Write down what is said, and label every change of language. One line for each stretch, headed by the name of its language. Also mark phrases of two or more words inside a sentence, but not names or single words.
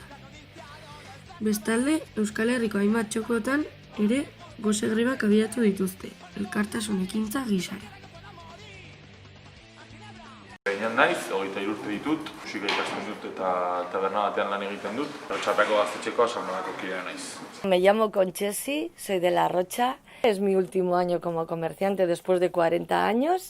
Basque: Bestalde, Euskal Herriko hainbat txokotan ere gose grebak abiatu dituzte, elkartasun ekintza gisara. Behinan naiz, 23 urte ditut, musika ikasten dut eta taberna batean lan egiten dut. Arrotxapeako gaztetxeko asanbladako kidea naiz.
Spanish: Me llamo Conchesi, soy de La Rocha. Es mi último año como comerciante después de 40 años.